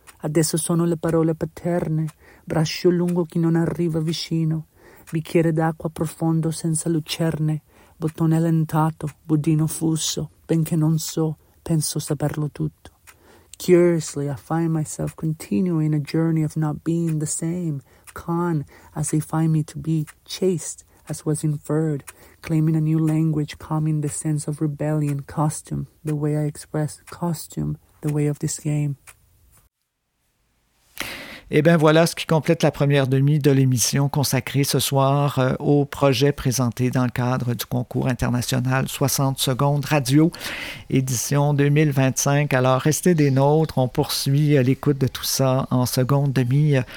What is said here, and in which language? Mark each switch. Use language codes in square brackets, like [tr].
[it] Adesso sono le parole paterne, braccio lungo che non arriva vicino, bicchiere d'acqua profondo senza lucerne, bottone allentato, budino fuso, benché non so, penso saperlo tutto. [en] Curiously, I find myself continuing a journey of not being the same, con, as they find me to be, chaste, as was inferred, claiming a new language, calming the sense of rebellion, costume, the way I express, costume, the way of this game. [fr] Eh bien, voilà ce qui complète la première demi de l'émission consacrée ce soir au projet présenté dans le cadre du concours international 60 secondes radio, édition 2025. Alors, restez des nôtres, on poursuit l'écoute de tout ça en seconde demi.